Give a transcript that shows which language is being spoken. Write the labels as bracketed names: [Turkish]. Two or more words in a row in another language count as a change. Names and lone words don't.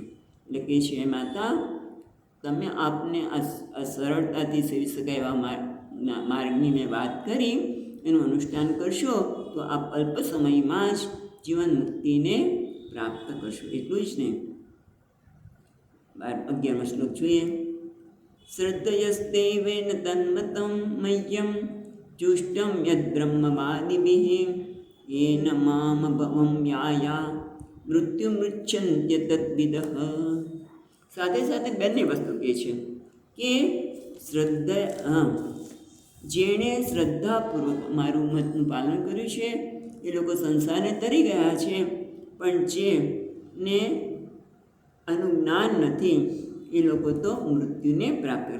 [Gujarati] એટલે કે છે માતા, તમે આપને આ સરળતાથી સેવી શકાય એવા માર્ગની મેં વાત કરી, એનું અનુષ્ઠાન કરશો તો આપ અલ્પ સમયમાં જ જીવન મુક્તિને પ્રાપ્ત કરશો. એટલું જ નહીં, 11મો શ્લોક જોઈએ. [Sanskrit] श्रद्धयस्तेवेन तन्मतं मह्यम जुष्टम यद्ब्रह्मवादिभिः येन माम भवं याया मृत्युमृच्छन्त्य तद्विदः. [Gujarati] સાથે સાથે બંને વસ્તુ કહે છે કે શ્રદ્ધા, જેણે શ્રદ્ધાપૂર્વક મારું મતનું પાલન કર્યું છે એ લોકો સંસારને તરી ગયા છે, પણ જેને આનું જ્ઞાન નથી એ લોકો તો મૃત્યુને પ્રાપ્ત કરે.